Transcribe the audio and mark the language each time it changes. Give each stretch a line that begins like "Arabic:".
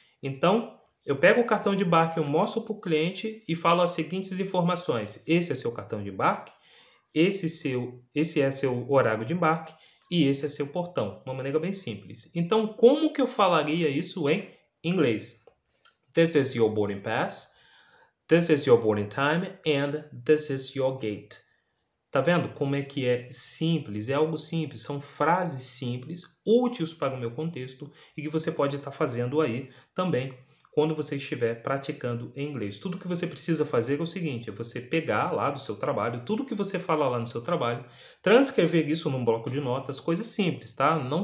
Portuguese: Então, eu pego o cartão de embarque, eu mostro para o cliente e falo as seguintes informações. Esse é seu cartão de embarque, esse é seu horário de embarque e esse é seu portão. Uma maneira bem simples. Então, como que eu falaria isso em inglês?
English: This is your boarding pass, this is your boarding time, and this is your gate.
Portuguese: Tá vendo como é que é simples? É algo simples, são frases simples, úteis para o meu contexto e que você pode estar fazendo aí também quando você estiver praticando em inglês. Tudo que você precisa fazer é o seguinte, é você pegar lá do seu trabalho, tudo que você fala lá no seu trabalho, transcrever isso num bloco de notas, coisas simples, tá?